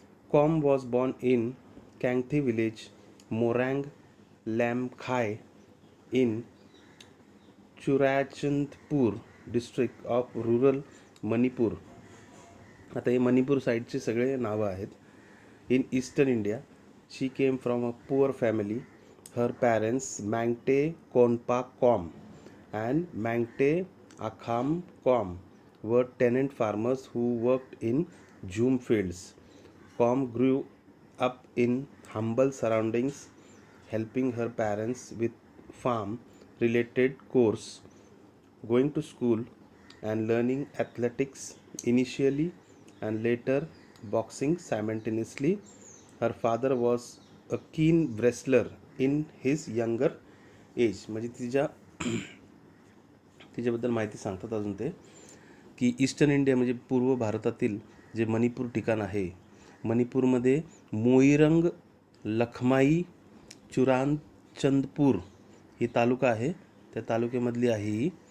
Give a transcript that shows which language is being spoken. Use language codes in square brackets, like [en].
[en] Kom was born in Kangathei village, Moirang Lamkhai in Churachandpur district of rural Manipur. [mr] आता हे मणिपूर साईडचे सगळे नावं आहेत. [en] In eastern India. She came from a poor family. Her parents Mangte Konpa Kom and Mangte Akham Kom were tenant farmers who worked in jhum fields. Com grew up in humble surroundings, helping her parents with farm related chores, going to school and learning athletics initially and later boxing simultaneously. Her father was a keen wrestler in his younger age. [mr] म्हणजे तिच्याबद्दल माहिती सांगतात अजून ते की eastern India म्हणजे पूर्व भारतातील जे मणिपूर ठिकाण आहे, मणिपूरमध्ये मोईरंग, लखमाई, चुराचंदपूर ही तालुका आहे, त्या तालुक्यामधली आहे ही.